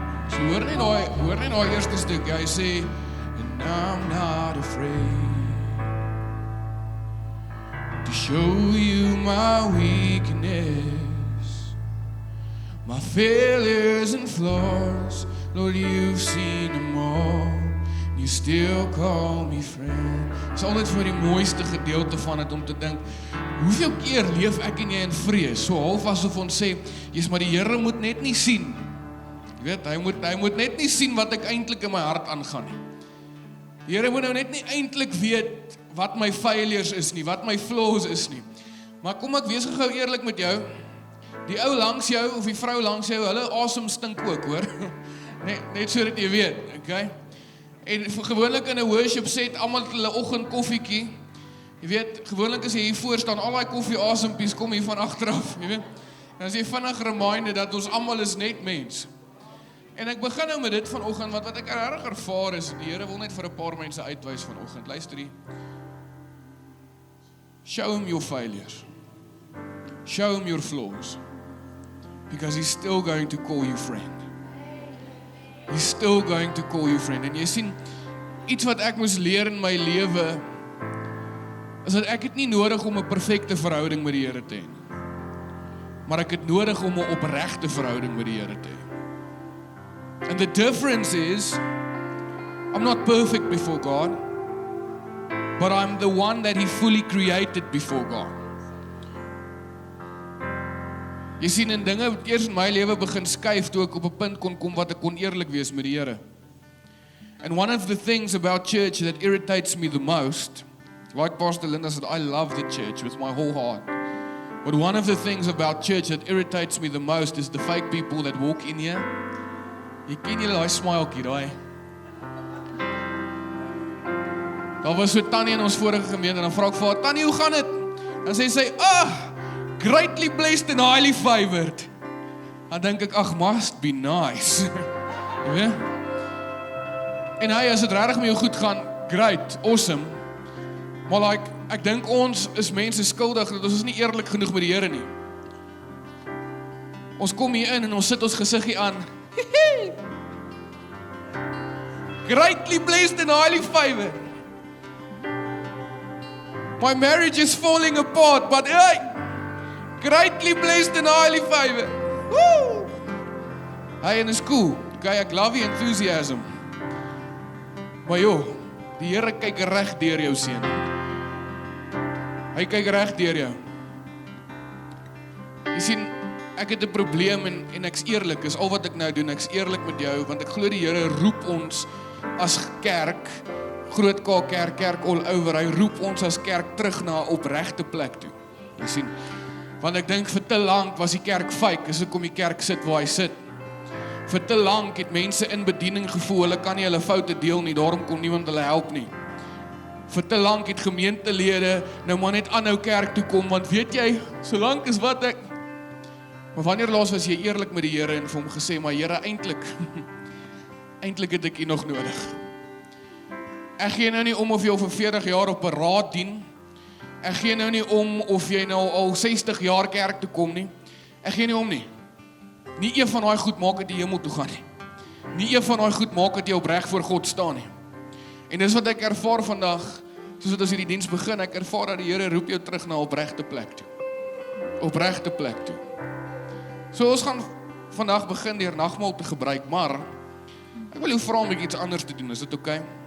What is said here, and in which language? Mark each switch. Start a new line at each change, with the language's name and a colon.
Afrikaans: So hoor net daai eerste stuk, hy sê,
English: and I'm not afraid to show you my weakness, my failures and flaws. Lord, you've seen them all, you still call me friend.
Afrikaans: Dit is altyd vir die mooiste gedeelte van het om te dink, hoeveel keer leef ek en jy in vrees, so half asof ons sê, Jesus, maar die Here moet net nie sien. Jy weet, hy moet net nie sien wat ek eintlik in my hart aangaan nie. Die Here moet nou net nie eintlik weet wat my failures is nie, wat my flaws is nie. Maar kom ek wees gou eerlik met jou, die ou langs jou, of die vrou langs jou, hulle asem stink ook, hoor. Net so dat jy weet, okay? En gewoonlik in 'n worship set, almal hulle oggend koffietjie, jy weet, gewoonlik as jy hier voor staan, al die koffie asempies kom hier van agteraf, jy weet. En as jy vinnig reminder dat ons almal is net mens. En ek begin nou met dit vanoggend, want wat ek regtig ervaar is, die Here wil net vir 'n paar mense uitwys vanoggend. Luister hier.
English: Show him your failures. Show him your flaws. Because he's still going to call you friend. He's still going to call you friend.
Afrikaans: En jy sien, iets wat ek moes leer in my lewe, is dat ek het nie nodig om 'n perfekte verhouding met die Here te hê. Maar ek het nodig om 'n opregte verhouding met die Here te hê.
English: And the difference is, I'm not perfect before God, but I'm the one that He fully created before God.
Afrikaans: Jy sien, en dinge het eers in my lewe begin skuif, toe ek op 'n punt kon kom wat ek kon eerlik wees met die Here.
English: And one of the things about church that irritates me the most, like Pastor Linda said, I love the church with my whole heart. But one of the things about church that irritates me the most is the fake people that walk in here.
Afrikaans: Jy ken julle daai smilekie, daai. Daar was so Tannie in ons vorige gemeente, en dan vra ek vir haar, Tannie, hoe gaan dit? Dan sê sy,
English: greatly blessed and highly favored.
Afrikaans: Dan dink ek,
English: must be nice.
Afrikaans: Jy weet? En as dit regtig met jou goed gaan,
English: great, awesome.
Afrikaans: Maar ek dink ons is mense skuldig, dat ons is nie eerlik genoeg met die Here nie. Ons kom hier in en ons sit ons gesiggie aan.
English: Greatly blessed and highly favored. My marriage is falling apart, but greatly blessed and highly favored.
Afrikaans: Woo! Hey, en is cool. Okay, ek love die enthusiasm. Maar die Here kyk reg deur jou seun. Hy kyk reg deur jou. Jy sien, ek het 'n probleem en ek's eerlik, is al wat ek nou doen, ek's eerlik met jou, want ek glo die Here roep ons as kerk, Groot K kerk all over, hy roep ons as kerk terug na 'n opregte plek toe. Jy sien, want ek dink vir te lank was die kerk fake, as ek kom die kerk sit waar hy sit. Vir te lank het mense in bediening gevoel, hulle kan nie hulle foute deel nie, daarom kon niemand hulle help nie. Vir te lank het gemeentelede nou maar net aanhou kerk toe kom, want weet jy, solank is wat ek. Maar wanneer laas was jy eerlik met die Here en vir hom gesê, maar Here, eintlik het ek U nog nodig. Ek gee nou nie om of jy al vir 40 jaar op 'n raad dien. Ek gee nou nie om of jy nou al 60 jaar kerk toe kom nie. Ek gee nie om nie. Nie een van daai goed maak dat jy hemel toe gaan nie. Nie een van daai goed maak dat jy opreg voor God staan nie. En dis wat ek ervaar vandag, soos wat ons hierdie diens begin, ek ervaar dat die Here roep jou terug na 'n opregte plek toe. Opregte plek toe. So ons gaan vandag begin deur nagmaal te gebruik, maar ek wil jou vra om iets anders te doen, is dit okay?